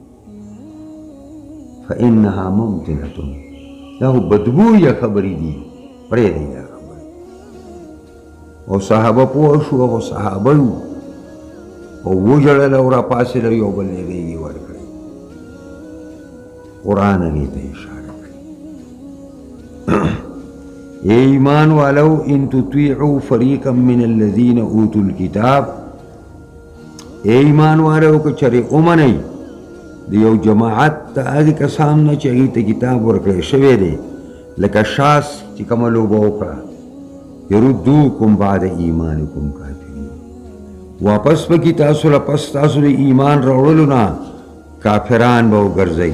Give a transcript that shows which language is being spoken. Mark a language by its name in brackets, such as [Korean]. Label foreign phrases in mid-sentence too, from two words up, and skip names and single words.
[Arabic] فإنها ممتنة، [Pashto] دا خو بدبویه خبرې دي، پرېږدئ دا خبرې. او صحابه پوه شو، هغو صحابه وو او وژړل او راپاڅېدل، یو بل نه غېږې ورکړې. قرآن هغې ته اشاره کړې. [Urdu] اے ایمان والو [Arabic] ان تطیعوا فریقا من الذین اوتوا الکتاب، [Urdu] اے ایمان والو [Pashto] که چرې ومنئ د یو جماعت د هغې کسان نه چې هغې ته کتاب ورکړی شوی دی، لکه شاس چې کومه لوبه وکړه، [Arabic] یردوکم بعد ایمانکم کافرین، [Pashto] واپس پکې تاسو له پس تاسو د ایمان راوړلو نه کافران به وګرځئ.